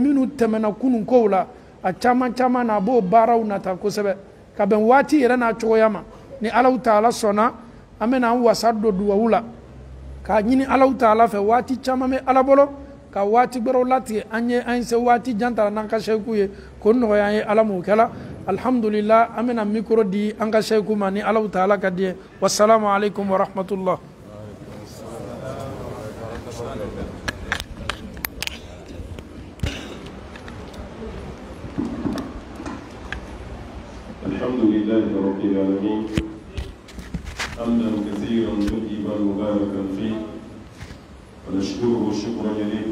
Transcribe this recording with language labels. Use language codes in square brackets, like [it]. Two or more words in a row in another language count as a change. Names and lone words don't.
[bm] minnu tɛmɛna kunun kow la a caman na a b'o baaraw nata kosɛbɛ ka bɛn waati yɛrɛ n'a cogoya ma ni [ar] الله تعالى [bm] sɔnna an bɛna an wasa don duwawu la k'a ɲini [ar] الله تعالى [bm] fɛ waati caman bɛ Ala bolo ka waati gbɛrɛw latigɛ an se waati jan tara n'an ka sheikhu ye ko nɔgɔya an ye Ala m'o kɛla alhamdulillah amena mikro di anga sheikhu mani [ar] الله تعالى [bm] kadie [ar] والسلام عليكم ورحمة الله. الحمد لله رب العالمين حمدا كثيرا طيبا مباركا فيه ونشكره شكرا يليق